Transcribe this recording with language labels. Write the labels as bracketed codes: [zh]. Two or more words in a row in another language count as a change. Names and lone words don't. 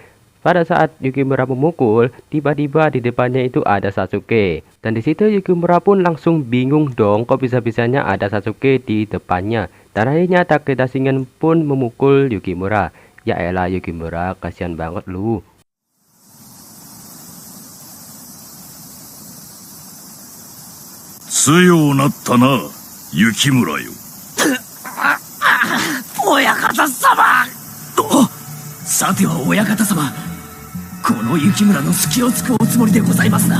[id] Pada saat Yukimura memukul, tiba-tiba di depannya itu ada Sasuke. Dan di situ Yukimura pun langsung bingung dong, kok bisa-bisanya ada Sasuke di depannya. Dan akhirnya Takeda Shingen pun memukul Yukimura. Ya elah Yukimura, kasihan banget lu. [ja] Tsuyo natta na, Yukimura yo. 親方様。さては親方様、この雪村の隙を突くおつもりでございますな。